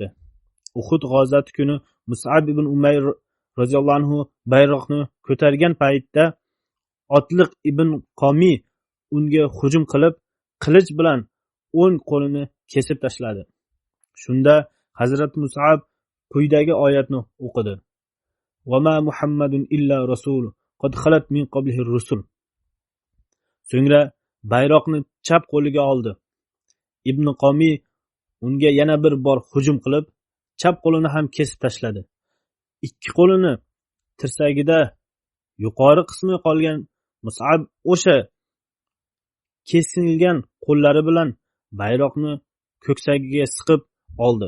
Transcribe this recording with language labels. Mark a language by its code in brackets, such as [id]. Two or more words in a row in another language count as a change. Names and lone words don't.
[uz] Uhud g'azoti kuni Mus'ab ibn Umayr [ar] رضي الله عنه [uz] bayroqni ko'targan paytda Otliq ibn Qomi unga hujum qilib, qilich bilan o'ng qo'lini kesib tashladi. Shunda Hazrat Mus'ab quyidagi oyatni o'qidi. [ar] وما محمد إلا رسول قد خلت من قبله الرسل. [uz] So'ngra bayroqni chap qo'liga oldi. Ibn Qomi unga yana bir bor hujum qilib, chap qo'lini ham kesib tashladi. Ikki qo'lini tirsagida yuqori qismi qolgan Mus'ab o'sha kesilgan qo'llari bilan bayroqni ko'ksagiga siqib oldi.